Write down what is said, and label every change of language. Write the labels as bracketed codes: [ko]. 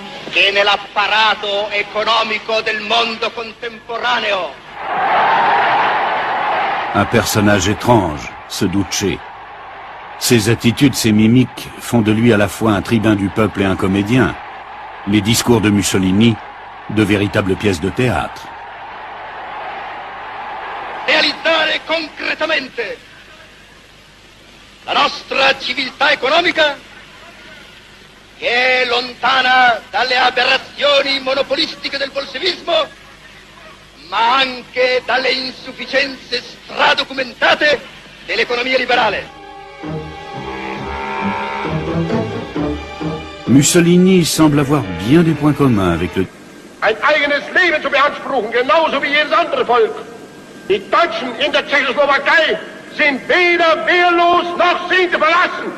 [it] Che nell'apparato economico del mondo contemporaneo [fr] Un personnage étrange, ce Duce. Ses attitudes, ses mimiques font de lui à la fois un tribun du peuple et un comédien. Les discours de Mussolini, de véritables pièces de théâtre. [it] Realizzare concretamente la nostra civiltà economica, che è lontana dalle aberrazioni monopolistiche del bolscevismo, ma anche dalle insufficienze stradocumentate dell'economia liberale. [fr] Mussolini semble avoir bien des points communs avec le... [de] Ein eigenes Leben zu beanspruchen, genauso wie jedes andere Volk. Die Deutschen in der Tschechoslowakei sind weder wehrlos noch sind sie verlassen.